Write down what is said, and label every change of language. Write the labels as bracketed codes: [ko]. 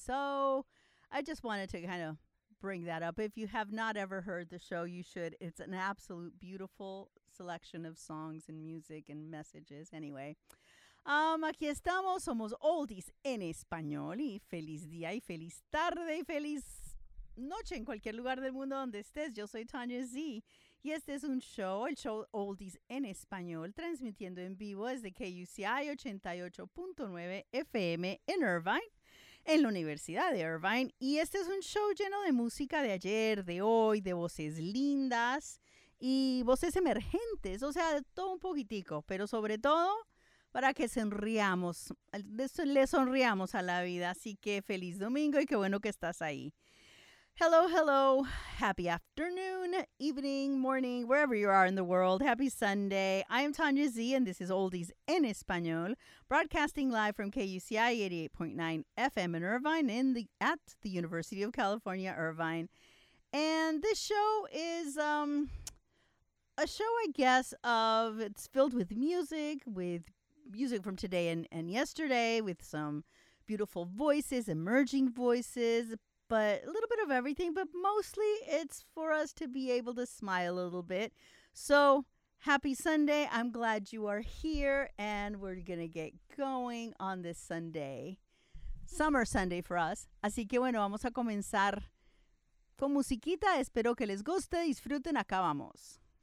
[en] So I just wanted to kind of bring that up. If you have not ever heard the show, you should. It's an absolute beautiful selection of songs and music and messages. [es] Anyway, aquí estamos. Somos Oldies en Español. Y feliz día y feliz tarde y feliz noche en cualquier lugar del mundo donde estés. Yo soy Tanya Z. Y este es un show, el show Oldies en Español, transmitiendo en vivo desde KUCI 88.9 FM en Irvine, en la Universidad de Irvine. Y este es un show lleno de música de ayer, de hoy, de voces lindas y voces emergentes. O sea, de todo un poquitico, pero sobre todo para que sonriamos, le sonriamos a la vida. Así que feliz domingo y qué bueno que estás ahí. [en] Hello, hello, happy afternoon, evening, morning, wherever you are in the world, happy Sunday. I am Tanya Z, and this is Oldies en Español, broadcasting live from KUCI 88.9 FM in Irvine at the University of California, Irvine. And this show is a show, I guess, of, it's filled with music from today and yesterday, with some beautiful voices, emerging voices, but a little bit of everything, but mostly it's for us to be able to smile a little bit. So happy Sunday. I'm glad you are here and we're going to get going on this Sunday, summer Sunday for us. [es] Así que bueno, vamos a comenzar con musiquita. Espero que les guste. Disfruten. Acá vamos.